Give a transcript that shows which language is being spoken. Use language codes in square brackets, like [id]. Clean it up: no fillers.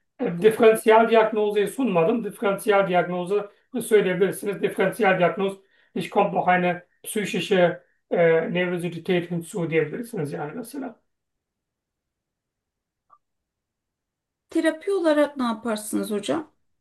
[tr] Differentialdiagnose sunmadım. Differentialdiagnose, bu söyleyebilirsiniz. [de] Differentialdiagnose, ich kommt noch eine psychische Nervosität hinzu, [tr] diyebilirsiniz yani mesela. Terapi olarak ne yaparsınız hocam?